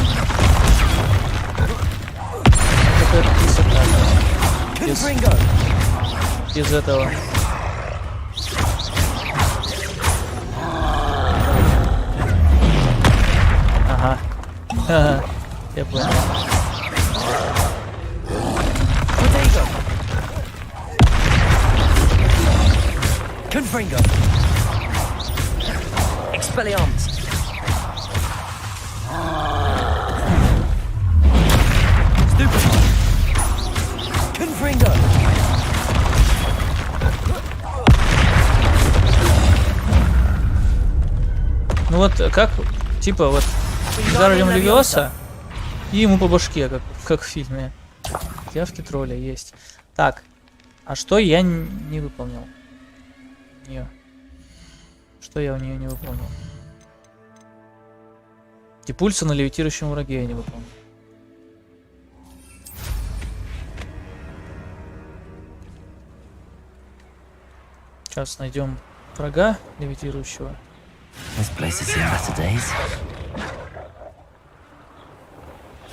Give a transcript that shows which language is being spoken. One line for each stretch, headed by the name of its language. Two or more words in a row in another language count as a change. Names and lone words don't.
Russian: Какая-то красота. Без этого. Ага. Ага. Я понял.
Latin: Confringo. Expelliarmus. Stupefy. Confringo.
Russian: Ну вот как, типа вот
Latin: Wingardium Leviosa
Russian: и ему по башке, как в фильме. Явки тролля есть. Так, а что я не выполнил? Что я у нее не выполнил? Депульса на левитирующем враге я не выполнил. Сейчас найдем врага левитирующего.
English: This place has seen better days.